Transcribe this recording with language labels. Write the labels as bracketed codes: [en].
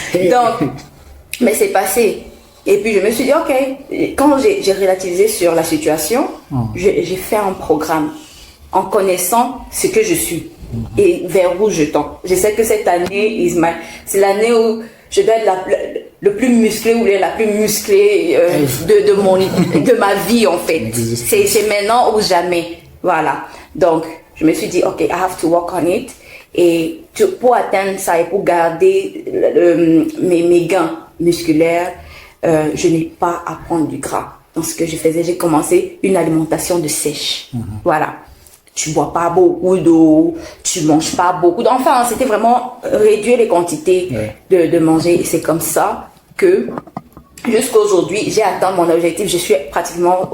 [fr] Donc, mais c'est passé. Et puis je me suis dit, ok, quand j'ai relativisé sur la situation, j'ai fait un programme en connaissant ce que je suis et vers où je tends. Je sais que cette année, c'est l'année où je dois être le plus musclé ou la plus musclée de ma vie, en fait. C'est maintenant ou jamais. Voilà. Donc, je me suis dit, ok, [en] I have to work on it. [fr] Et pour atteindre ça et pour garder mes gains musculaires, je n'ai pas à prendre du gras. Dans ce que je faisais, j'ai commencé une alimentation de sèche. Voilà. Tu bois pas beaucoup d'eau, tu manges pas beaucoup d'eau. Enfin, c'était vraiment réduire les quantités de manger. Et c'est comme ça que, jusqu'à aujourd'hui, j'ai atteint mon objectif. Je suis pratiquement...